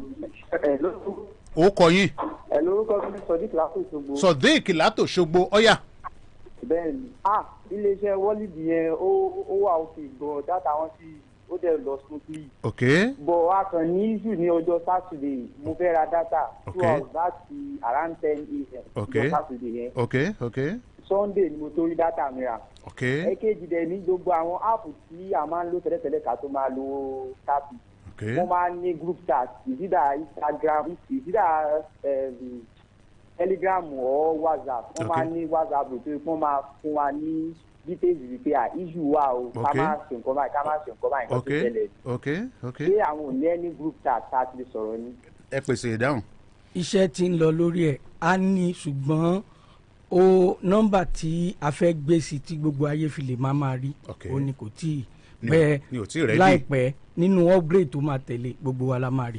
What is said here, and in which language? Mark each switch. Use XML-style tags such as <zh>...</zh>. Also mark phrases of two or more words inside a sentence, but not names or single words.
<yo>ó kọ yín. orúkọ mi Sodiq Látòṣogbo. Sodiq Látòṣogbo ọ̀yà. bẹ́ẹ̀ni iléeṣẹ́ Wallid yẹn ó wà òkè gan dátà wọn sí ó dẹ̀ lọ smoothly. ok. bọ̀ a kàn ní issue ní ọjọ́ Saturday mo fẹ́ ra data 2 hours láti</yo> <en>around 10 a.m.</en> <yo>ọjọ́ Saturday yẹn. ok. Sunday ni mo tó rí data mi rà. ok. èkejì dẹ̀ ní gbogbo àwọn app tí a máa ń lò tẹ́lẹ̀tẹ́lẹ̀ ká tó máa lo tábì. wọ́n máa ń ní</yo> <en>group chat</en> <yo>ìdídà Instagram ìdídà Telegram or WhatsApp wọ́n máa ń ní WhatsApp tó yẹ kí wọ́n máa fún wa ní details wípé issue wa o ká máa ṣe nǹkan báyìí ká máa ṣe nǹkan báyìí nǹkan tó tẹ̀lé. ṣé àwọn ò ní ẹni</yo> <en>group chat</en> <yo>tá a ti lè sọ̀rọ̀ ni. ẹ pèsè ìdáhùn. iṣẹ́ tí ń lọ lórí ẹ̀ á ní ṣùgbọ́n o nọ́mbà tí a fẹ́ gbé sí tí gbogbo ayé fi lè máa rí o ní kò tí ì pẹ́ láìpẹ́ nínú upgrade tó máa tẹ̀lé gbogbo wa la máa rí.</yo>